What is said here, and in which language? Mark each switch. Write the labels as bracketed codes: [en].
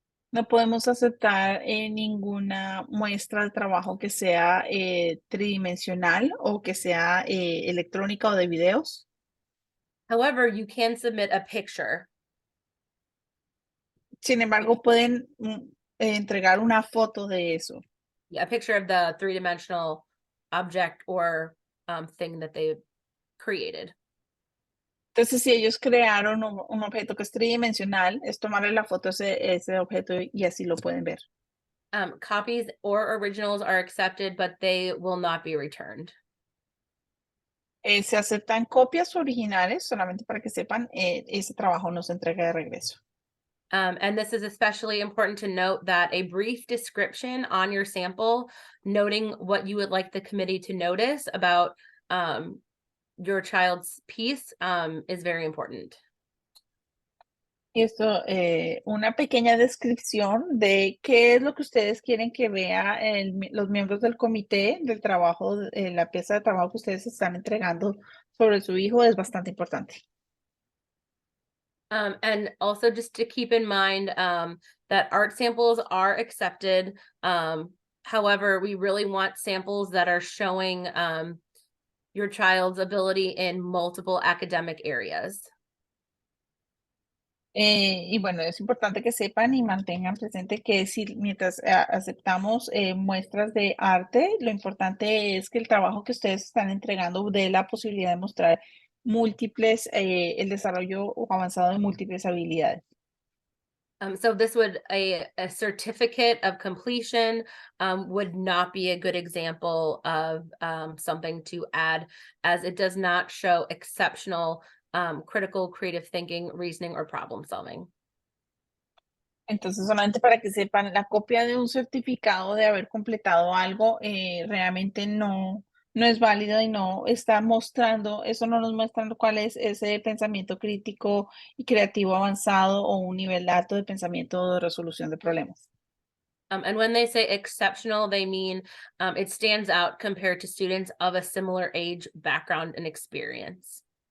[es] No podemos aceptar ninguna muestra de trabajo que sea tridimensional o que sea electrónica o de videos. [en] However, you can submit a picture. [es] Sin embargo, pueden entregar una foto de eso. [en] Yeah, a picture of the 3-dimensional object or thing that they created. [es] Entonces, si ellos crearon un objeto que es tridimensional, es tomarle la foto a ese objeto y así lo pueden ver. [en] Copies or originals are accepted, but they will not be returned. [es] Se aceptan copias originales, solamente para que sepan, ese trabajo no se entrega de regreso. [en] And this is especially important to note that a brief description on your sample, noting what you would like the committee to notice about your child's piece, is very important. [es] Y esto, una pequeña descripción de qué es lo que ustedes quieren que vea los miembros del comité del trabajo, la pieza de trabajo que ustedes están entregando sobre su hijo es bastante importante. [en] And also just to keep in mind that art samples are accepted. However, we really want samples that are showing your child's ability in multiple academic areas. [es] Y bueno, es importante que sepan y mantengan presente que si mientras aceptamos muestras de arte, lo importante es que el trabajo que ustedes están entregando dé la posibilidad de mostrar múltiples, el desarrollo avanzado de múltiples habilidades. [en] So this would a certificate of completion would not be a good example of something to add, as it does not show exceptional critical, creative thinking, reasoning, or problem solving. [es] Entonces, solamente para que sepan, la copia de un certificado de haber completado algo realmente no es válido y no está mostrando, eso no nos muestra cuál es ese pensamiento crítico y creativo avanzado o un nivel alto de pensamiento de resolución de problemas. [en] And when they say exceptional, they mean it stands out compared to students of a similar age, background, and experience.